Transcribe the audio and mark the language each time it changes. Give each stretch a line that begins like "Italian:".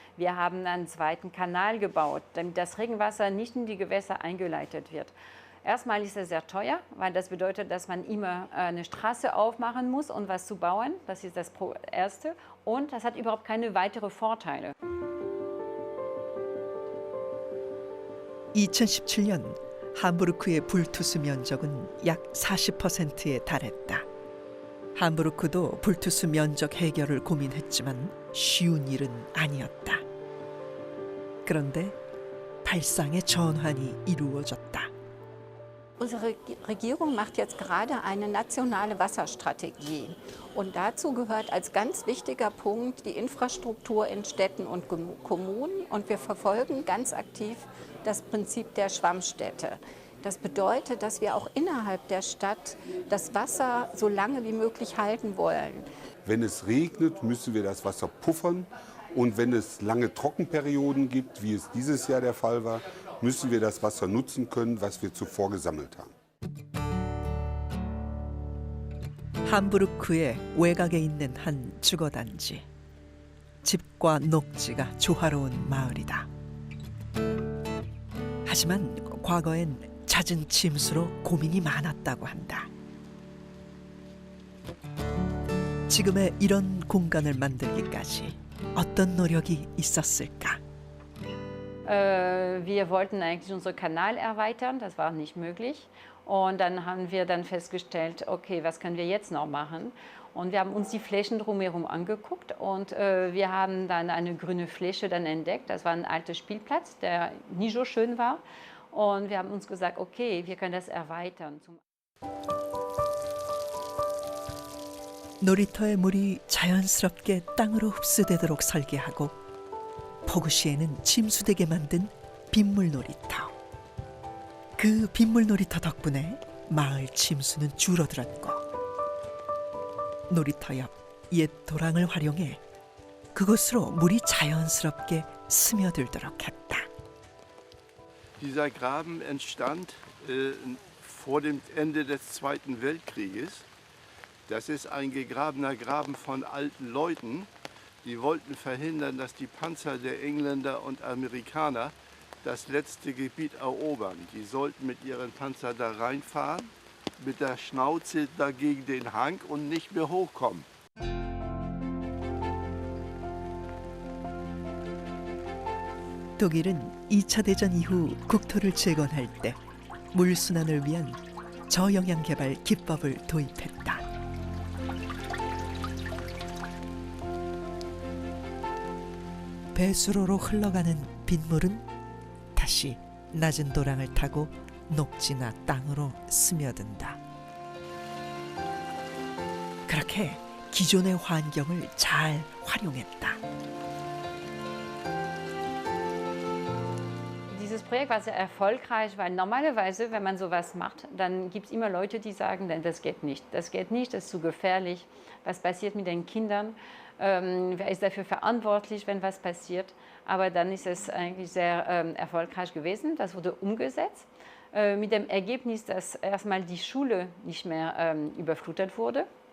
German: Wir haben einen zweiten Kanal gebaut, damit das Regenwasser nicht in die Gewässer eingeleitet wird. Erstmal ist es sehr teuer, weil das bedeutet, dass man immer eine Straße aufmachen muss, um was zu bauen. Das ist das Erste. Und das hat überhaupt keine weiteren Vorteile.
Korean: 2017년 함부르크의 불투수 면적은 약 40%에 달했다. 함부르크도 불투수 면적 해결을 고민했지만 쉬운 일은 아니었다. 그런데 발상의 전환이 이루어졌다.
German: Unsere Regierung macht jetzt gerade eine nationale Wasserstrategie. Und dazu gehört als ganz wichtiger Punkt die Infrastruktur in Städten und Kommunen. Und wir verfolgen ganz aktiv das Prinzip der Schwammstädte. Das bedeutet, dass wir auch innerhalb der Stadt das Wasser so lange wie möglich halten wollen. Wenn es regnet, müssen wir das Wasser puffern. Und wenn es lange Trockenperioden gibt, wie es dieses Jahr der Fall war, müssen wir das Wasser nutzen können, was wir zuvor gesammelt haben.
Korean: 함부르크의 외곽에 있는 한 주거단지. 집과 녹지가 조화로운 마을이다. 하지만 과거엔 잦은 침수로 고민이 많았다고 한다. 지금의 이런 공간을 만들기까지 어떤 노력이 있었을까?
German: Wir wollten eigentlich unseren Kanal erweitern, das war nicht möglich. Und dann haben wir dann festgestellt, okay, was können wir jetzt noch machen? Und wir haben uns die Flächen drumherum angeguckt und wir haben dann eine grüne Fläche dann entdeckt. Das war ein alter Spielplatz, der nie so schön war. Und wir haben uns gesagt, okay, wir können das erweitern.
Korean: 놀이터의 물이 자연스럽게 땅으로 흡수되도록 설계하고 폭우 시에는 침수되게 만든 빗물 놀이터. 그 빗물 놀이터 덕분에 마을 침수는 줄어들었고 놀이터 옆 옛 도랑을 활용해 그곳으로 물이 자연스럽게 스며들도록 했다.
German: Dieser Graben entstand vor dem Ende des Zweiten Weltkrieges. Das ist ein gegrabener Graben von alten Leuten, die wollten verhindern, dass die Panzer der Engländer und Amerikaner das letzte Gebiet erobern. Die sollten mit ihren Panzern da reinfahren, mit der Schnauze dagegen den Hang und nicht mehr hochkommen.
Korean: 독일은 2차 대전 이후 국토를 재건할 때 물순환을 위한 저영향 개발 기법을 도입했다. 배수로로 흘러가는 빗물은 다시 낮은 도랑을 타고 녹지나 땅으로 스며든다. 그렇게 기존의 환경을 잘 활용했다.
German: Dieses Projekt war sehr erfolgreich, weil normalerweise, wenn man sowas macht, dann gibt es immer Leute, die sagen, das geht nicht, das ist zu gefährlich. Was passiert mit den Kindern? Wer ist dafür verantwortlich, wenn was passiert? Aber dann ist es eigentlich sehr erfolgreich gewesen. Das wurde umgesetzt mit dem Ergebnis, dass erstmal die Schule nicht mehr überflutet wurde.